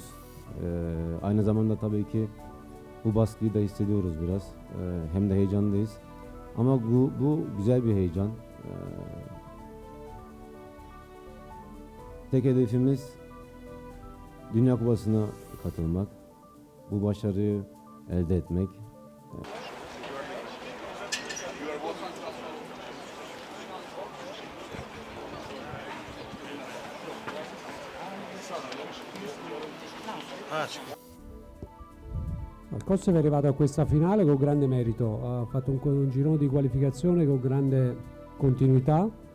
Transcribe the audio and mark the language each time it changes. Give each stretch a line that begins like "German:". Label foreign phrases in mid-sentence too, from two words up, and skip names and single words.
Turkish: Aynı zamanda tabii ki bu baskıyı da hissediyoruz biraz. Hem de heyecanlıyız. Ama bu güzel bir heyecan. Tek hedefimiz Dünya Kupası'na katılmak. Bu başarıyı elde etmek.
Italian: Il Kosovo è arrivato a questa finale con grande merito, ha fatto un girone di qualificazione con grande continuità,